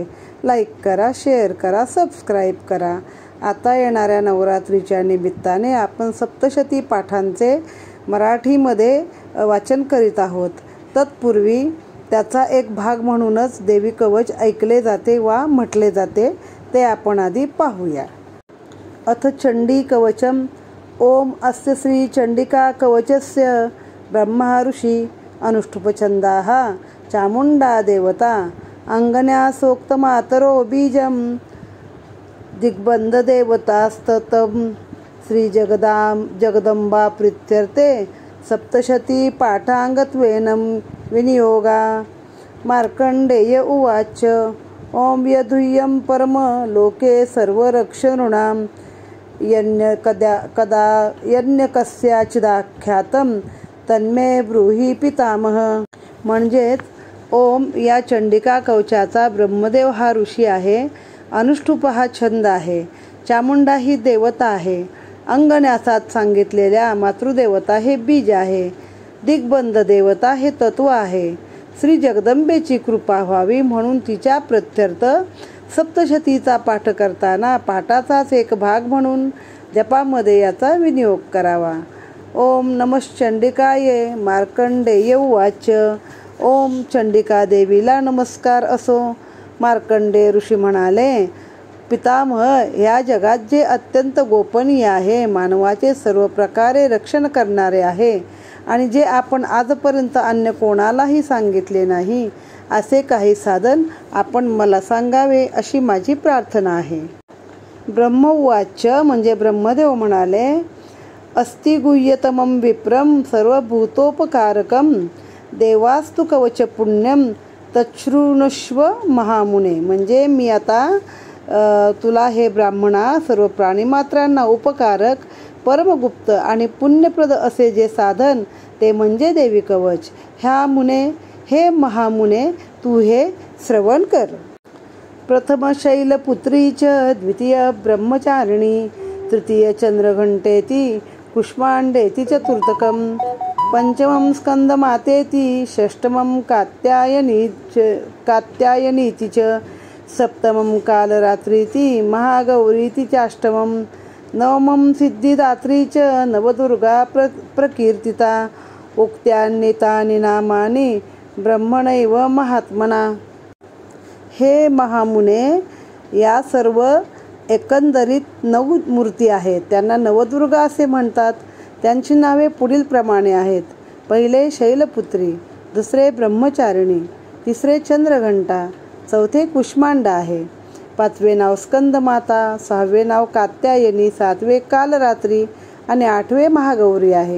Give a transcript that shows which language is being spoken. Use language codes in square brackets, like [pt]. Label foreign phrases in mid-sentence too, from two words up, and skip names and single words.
[mr] लाईक करा, शेअर करा, सबस्क्राईब करा. आता येणाऱ्या नवरात्रीच्या निमित्ताने आपण सप्तशती पाठांचे मराठीमध्ये वाचन करीत आहोत. तत्पूर्वी त्याचा एक भाग म्हणूनच देवी कवच ऐकले जाते वा म्हटले जाते ते आपण आधी पाहूया. [sa] अथ चंडी कवचम. ओम अस्य श्री चंडिका कवचस्य ब्रह्मा ऋषी अनुष्ठुपछंदाः चामुंडा देवता अंगन्यासोक्तमातरो बीजम दिग्बंध देवतास्ततम श्री जगदंबा प्रीत्यर्थे सप्तशती पाठांगत्वेन विनियोगा. मार्कंडेय उवाच. ओम यदुय्यं परम लोके सर्वरक्षणृणां कस्याचिदाख्यातं तन्मे ब्रूहि पितामह. [mr] म्हणजेच ओम या चंडिका कवचाचा ब्रह्मदेव हा ऋषी आहे, अनुष्ठुप हा छंद आहे, चामुंडा ही देवता आहे, अंगन्यासात सांगितलेल्या मातृदेवता हे बीज आहे, दिग्बंध देवता हे तत्व आहे. श्री जगदंबेची कृपा व्हावी म्हणून तिच्या प्रत्यर्थ सप्तशतीचा पाठ करताना पाठाचाच एक भाग म्हणून जपामध्ये याचा विनियोग करावा. [sa] ओम नमश्चंडिकाये. मार्कंडेय उवाच. [mr] ओम चंडिका देवीला नमस्कार असो. मार्कंडेय ऋषी म्हणाले, पितामह, या जगात जे अत्यंत गोपनीय आहे, मानवाचे सर्व प्रकारे रक्षण करणारे आहे आणि जे आपण आजपर्यंत अन्य कोणालाही सांगितले नाही असे काही साधन आपण मला सांगावे अशी माझी प्रार्थना आहे. ब्रह्मवाच. म्हणजे ब्रह्मदेव म्हणाले, [sa] अस्ति गुह्यतमं विप्रम सर्वभूतोपकारकम देवास्तु कवच पुण्यम तच्छृणुष्व महामुने. [mr] म्हणजे मी आता तुला हे ब्राह्मणा सर्व प्राणीमात्रांना उपकारक परमगुप्त आणि पुण्यप्रद असे जे साधन ते म्हणजे देवी कवच. हे महामुने तू हे श्रवण कर. [sa] प्रथम शैलपुत्री च द्वितीय ब्रह्मचारिणी तृतीय चंद्रघंटेती कुष्मांडेती चतुर्थकम पंचमं स्कंदमातेती षष्ठमं कात्यायनीति च सप्तमं कालरात्रीति महागौरीति चाष्टमं नवमं सिद्धिदात्री च नवदुर्गा प्रकीर्तिता उक्त्यान्नितानि नामानि ब्रह्मणैव महात्मना. [mr] हे महामुने, या सर्व एकंदरीत 9 मूर्ती आहेत. त्यांना नवदुर्गा असे म्हणतात. त्यांची नावे पुढील प्रमाणे आहेत. पहिले शैलपुत्री, दुसरे ब्रह्मचारिणी, तिसरे चंद्रघंटा, चौथे कुष्मांडा आहे, पाचवे नाव स्कंदमाता, सहावे नाव कात्यायनी, सातवे कालरात्री आणि आठवे महागौरी आहे.